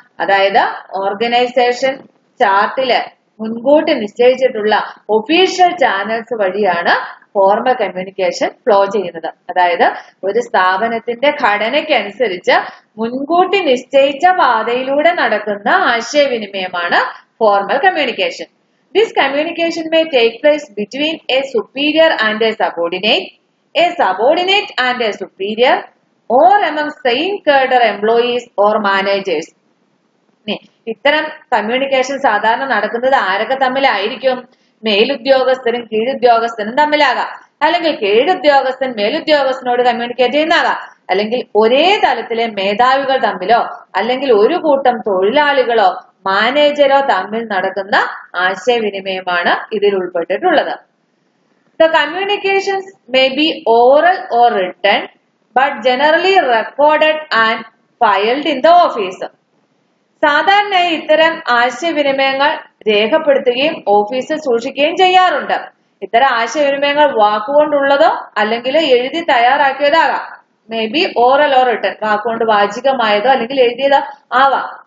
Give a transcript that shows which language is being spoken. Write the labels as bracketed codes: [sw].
[ml] അതായത് ഓർഗനൈസേഷൻ ചാർട്ടില് മുൻകൂട്ടി നിശ്ചയിച്ചിട്ടുള്ള ഒഫീഷ്യൽ ചാനൽസ് വഴിയാണ് ഫോർമൽ കമ്മ്യൂണിക്കേഷൻ ഫ്ലോ ചെയ്യുന്നത്. അതായത് ഒരു സ്ഥാപനത്തിന്റെ ഘടനയ്ക്കനുസരിച്ച് മുൻകൂട്ടി നിശ്ചയിച്ച പാതയിലൂടെ നടക്കുന്ന ആശയവിനിമയമാണ് formal communication. [en] This communication may take place between a superior and a subordinate and a superior, or among same cadre employees or managers. [ml] ഇത്തരം കമ്മ്യൂണിക്കേഷൻ സാധാരണ നടക്കുന്നത് ആരൊക്കെ തമ്മിലായിരിക്കും? മേലുദ്യോഗസ്ഥരും കീഴുദ്യോഗസ്ഥനും തമ്മിലാകാം, അല്ലെങ്കിൽ കീഴുദ്യോഗസ്ഥൻ മേലുദ്യോഗസ്ഥനോട് കമ്മ്യൂണിക്കേറ്റ് ചെയ്യുന്നതാകാം, അല്ലെങ്കിൽ ഒരേ തലത്തിലെ മേധാവികൾ തമ്മിലോ അല്ലെങ്കിൽ ഒരു കൂട്ടം തൊഴിലാളികളോ മാനേജരോ തമ്മിൽ നടക്കുന്ന ആശയവിനിമയമാണ് ഇതിൽ ഉൾപ്പെട്ടിട്ടുള്ളത്. [en] The communications may be oral or written, but generally recorded and filed in the office. [ml] സാധാരണയായി ഇത്തരം ആശയവിനിമയങ്ങൾ രേഖപ്പെടുത്തുകയും ഓഫീസിൽ സൂക്ഷിക്കുകയും ചെയ്യാറുണ്ട്. ഇത്തരം ആശയവിനിമയങ്ങൾ വാക്കുകൊണ്ടുള്ളതോ അല്ലെങ്കിൽ എഴുതി തയ്യാറാക്കിയതാകാം. [en] may be oral or written, [ml] വാക്കുകൊണ്ട് വാചികമായതോ അല്ലെങ്കിൽ എഴുതിയതോ ആവാം.